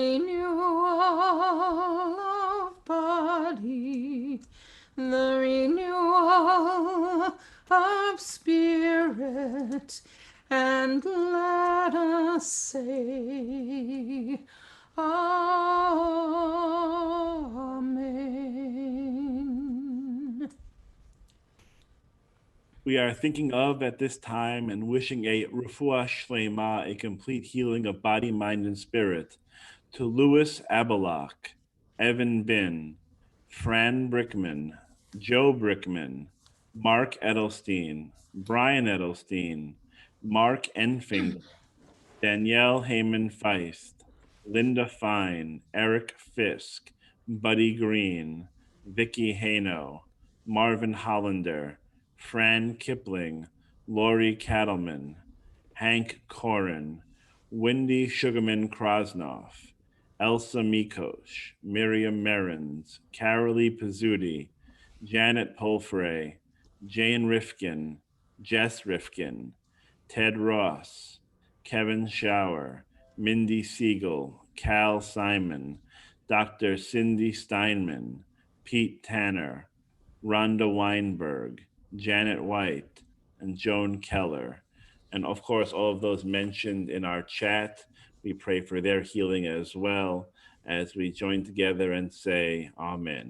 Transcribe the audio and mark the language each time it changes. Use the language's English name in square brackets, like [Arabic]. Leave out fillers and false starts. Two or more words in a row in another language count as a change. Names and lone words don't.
[English] renewal of body, the renewal of spirit, and let us say Amen. We are thinking of at this time and wishing a [Hebrew] רפואה שלמה, [English] a complete healing of body, mind, and spirit, to Louis Abelach, Evan Bin, Fran Brickman, Joe Brickman, Mark Edelstein, Brian Edelstein, Mark Enfinger, Danielle Heyman Feist, Linda Fine, Eric Fisk, Buddy Green, Vicky Hano, Marvin Hollander, Fran Kipling, Lori Cattleman, Hank Corin, Wendy Sugarman Krosnoff, Elsa Mikosh, Miriam Merens, Carolee Pizzuti, Janet Polfrey, Jane Rifkin, Jess Rifkin, Ted Ross, Kevin Shower, Mindy Siegel, Cal Simon, Dr. Cindy Steinman, Pete Tanner, Rhonda Weinberg, Janet White, and Joan Keller. And of course, all of those mentioned in our chat, we pray for their healing as well as we join together and say, Amen.